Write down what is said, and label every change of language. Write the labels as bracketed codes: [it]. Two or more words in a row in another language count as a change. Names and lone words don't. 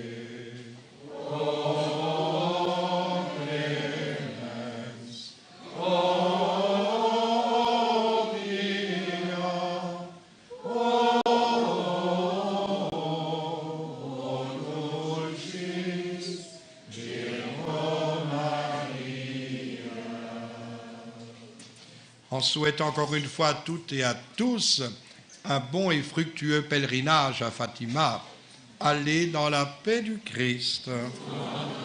[la] O clemens, o pia, o dulcis Virgo Maria. [fr] On souhaite encore une fois à toutes et à tous un bon et fructueux pèlerinage à Fatima. Allez dans la paix du Christ.